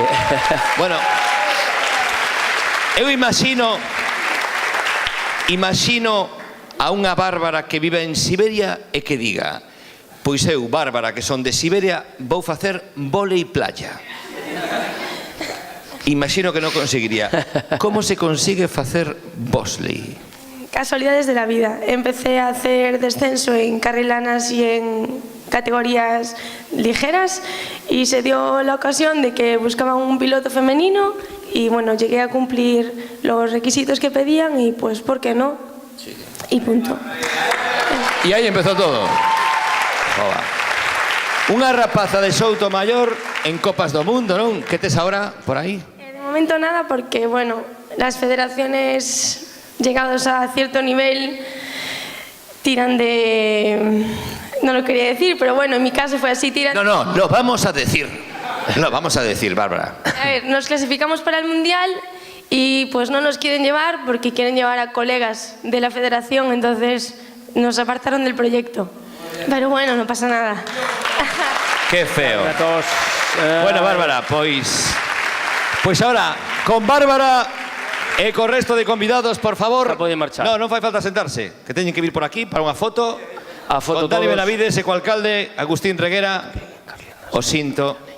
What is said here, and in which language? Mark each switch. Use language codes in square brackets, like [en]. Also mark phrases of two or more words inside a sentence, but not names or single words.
[gl] bueno, eu imagino a unha Bárbara que vive en Siberia e que diga: pois eu, Bárbara, que son de Siberia, vou facer vólei playa. Imagino que non conseguiría. Como se consigue facer bosley? [es] Casualidades de la vida. Empecé a hacer descenso en carrilanas y en categorías ligeras y se dio la ocasión de que buscaban un piloto femenino y bueno, llegué a cumplir los requisitos que pedían y pues, ¿por qué no? Sí. Y punto. [gl] E aí empezou todo. Joda. Unha rapaza de Soutomaior en Copas do Mundo, non? Que tes ahora por aí? [es] De momento nada porque, bueno, las federaciones llegados a cierto nivel tiran de... No lo quería decir, pero bueno, en mi caso fue así, tiran... No, lo vamos a decir. Lo vamos a decir, Bárbara. A ver, nos clasificamos para el Mundial y pues no nos quieren llevar porque quieren llevar a colegas de la federación, entonces nos apartaron del proyecto. Pero bueno, no pasa nada. Qué feo. A todos. [gl] Bueno, Bárbara, pois ahora, con Bárbara e co resto de convidados, por favor. Xa pode marchar. No, non fai falta sentarse, que teñen que vir por aquí para unha foto. A foto con Dani todos. Benavides e co alcalde Agustín Reguera. O Sinto.